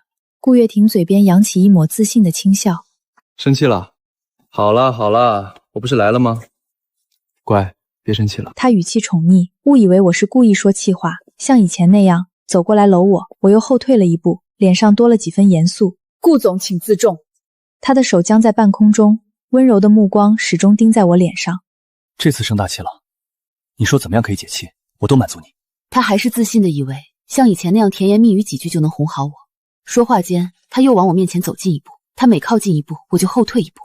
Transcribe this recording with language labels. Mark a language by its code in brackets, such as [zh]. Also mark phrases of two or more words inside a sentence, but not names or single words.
[zh] 顧月婷嘴邊揚起一抹自信的輕笑。生氣了？好啦好啦，我不是來了嗎？乖，別生氣了。他語氣寵溺，誤以為我是故意說氣話，像以前那樣走過來摟我，我又後退了一步，臉上多了幾分嚴肅。顧總請自重。他的手僵在半空中，溫柔的目光始終盯在我臉上。這次生大氣了，你說怎麼樣可以解氣，我都滿足你。他還是自信的以為像以前那樣甜言蜜語幾句就能哄好我。說話間，他又往我面前走近一步，他每靠近一步，我就後退一步。